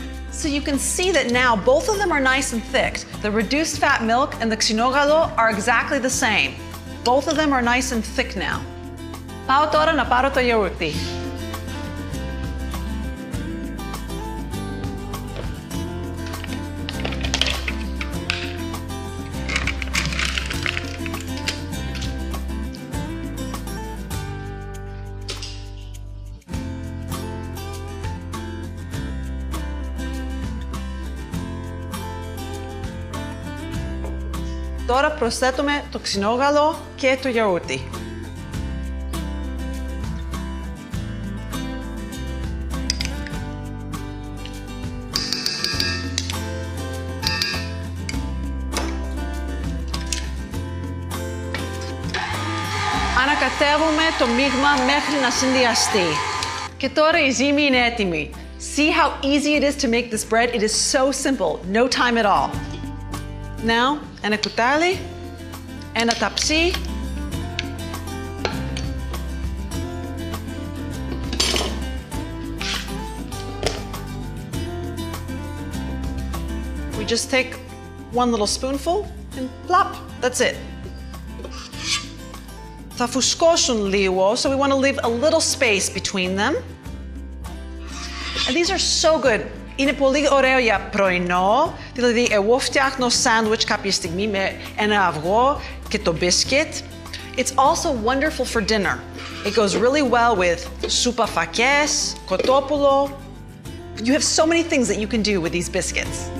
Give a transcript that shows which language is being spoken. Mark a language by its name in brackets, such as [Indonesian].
[English] So you can see that now both of them are nice and thick. The reduced fat milk and the xinogalo are exactly the same. Both of them are nice and thick now. [Greek] Πάω τώρα να πάρω το γιαούρτι. Τώρα προσθέτουμε το ξινόγαλο και το γιαούρτι. Ανακατεύουμε το μείγμα μέχρι να συνδυαστεί. Και τώρα η ζύμη είναι έτοιμη. [English] See how easy it is to make this bread? It is so simple, no time at all. Now, [Greek] ένα κουτάλι, ένα ταψί, [English] we just take one little spoonful and plop, that's it. [Greek] Θα φουσκώσουν λίγο, [English] so we want to leave a little space between them. And these are so good. [Greek] Είναι πολύ ωραίο για πρωινό, δηλαδή εγώ φτιάχνω σάντουιτς κάποια στιγμή με ένα αυγό και το μπίσκετ. [English] It's also wonderful for dinner. It goes really well with [Greek] σούπα φακές, κοτόπουλο. [English] You have so many things that you can do with these biscuits.